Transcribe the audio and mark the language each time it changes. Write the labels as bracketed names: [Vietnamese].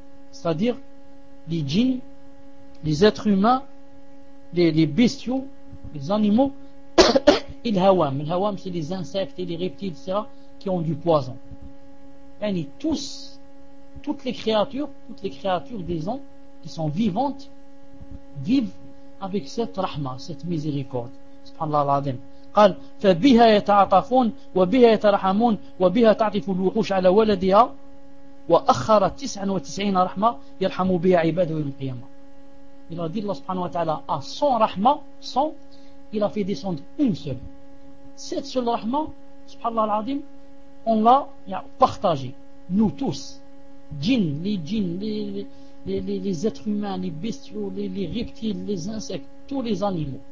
[French] C'est-à-dire les djinns, les êtres humains, les bestiaux, les animaux Il hawam. Le hawam, c'est les insectes et les reptiles, etc., qui ont du poison. Et tous, toutes les créatures, disons, qui sont vivantes, vivent avec cette rahma, cette miséricorde. Subhanallah al-Azim. [Arabic] قال فبها يتعاطفون وبها يترحمون وبها تعطف الوحوش على ولدها وأخر 99 رحمة يرحم بها عباده يوم القيامة. [French] Il a dit Allah subhanahu wa ta'ala à 100 rahma, 100, il a fait descendre une seule. Cette seule rahma, subhanallah al-azim, on l'a partagée, nous tous, djinns, les êtres humains, les bestiaux, les reptiles, les insectes, tous les animaux.